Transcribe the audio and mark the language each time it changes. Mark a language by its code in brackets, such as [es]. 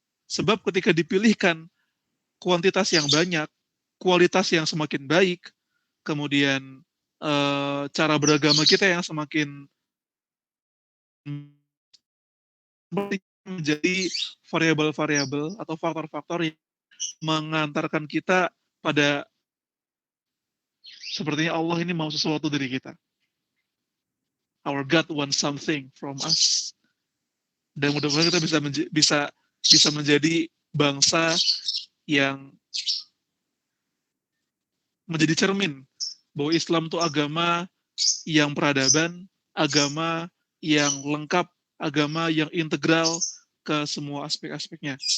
[id] Sebab ketika dipilihkan kuantitas yang banyak, kualitas yang semakin baik, kemudian cara beragama kita yang semakin menjadi variabel-variabel atau faktor-faktor yang mengantarkan kita pada sepertinya Allah ini mau sesuatu dari kita. [en] Our God wants something from us. [id] Dan mudah-mudahan kita bisa menjadi bangsa yang menjadi cermin bahwa Islam itu agama yang peradaban, agama yang lengkap, agama yang integral ke semua aspek-aspeknya.